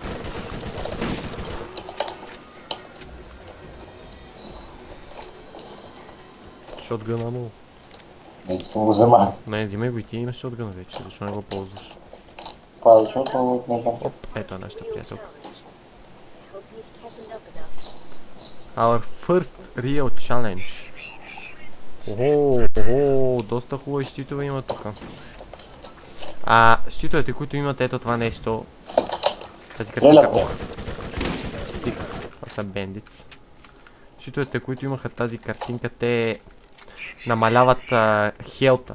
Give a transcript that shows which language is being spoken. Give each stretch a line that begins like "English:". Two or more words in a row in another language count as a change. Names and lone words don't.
Bulgarian: Шотгъна му. Не искам го взема. Не, взимай го и ти имаш шотгъна вече, защо не го ползваш? Това е защото не знам. Оп, ето е нашата приятелка.
English: Hope you've toughened up enough. Our first real challenge.
Bulgarian: Охо, доста хубави щитове има тук. Щитовете, които имат ето това нещо. Тази картинка. Стих, това са бендиц. Щитовете, които имаха тази картинка, те намаляват хелта.